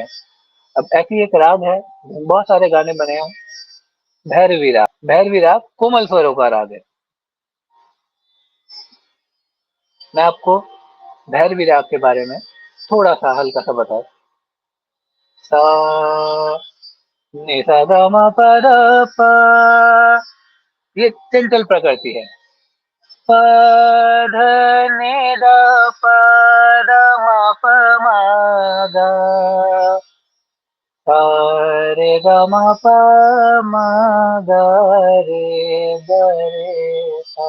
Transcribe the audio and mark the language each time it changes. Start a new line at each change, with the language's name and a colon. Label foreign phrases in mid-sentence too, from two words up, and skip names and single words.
Hindi: अब ऐसी एक राग है, बहुत सारे गाने बने हैं, भैरवी राग। भैरवी राग कोमल स्वरों का राग है। मैं आपको भैरवी राग के बारे में थोड़ा सा हल्का सा बताऊं। सा नि सा ग म प ध प, ये चंचल प्रकृति है। प ध नि ध प ध म प म ग, सा रे ग म प म ग रे ग रे सा।